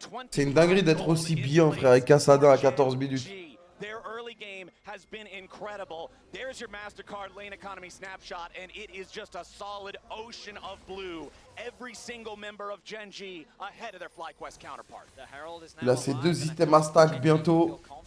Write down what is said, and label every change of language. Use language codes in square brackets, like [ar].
[fr] C'est une dinguerie d'être aussi bien, frère, avec Kassadin à 14 minutes. [en] Their early game has been incredible. There's your MasterCard lane economy snapshot, and it is just a solid ocean of blue. Every single member of Gen.g ahead of their FlyQuest counterpart. [fr] Il a ses deux items à stack bientôt.